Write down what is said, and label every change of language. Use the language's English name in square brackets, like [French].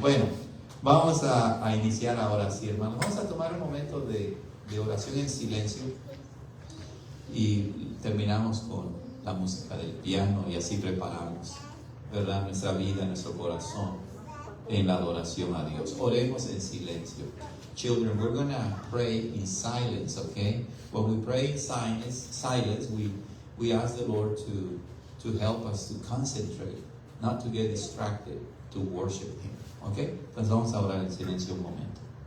[Spanish] Bueno, vamos a iniciar ahora sí, hermanos. Vamos a tomar un momento de oración en silencio y terminamos con la música del piano y así preparamos, ¿verdad?, nuestra vida, nuestro corazón en la adoración a Dios. Oremos en silencio. [English] Children, we're going to pray in silence, okay? When we pray in silence, we ask the Lord to help us to concentrate, not to get distracted, to worship Him, okay? [Spanish] Entonces vamos a orar en silencio un momento.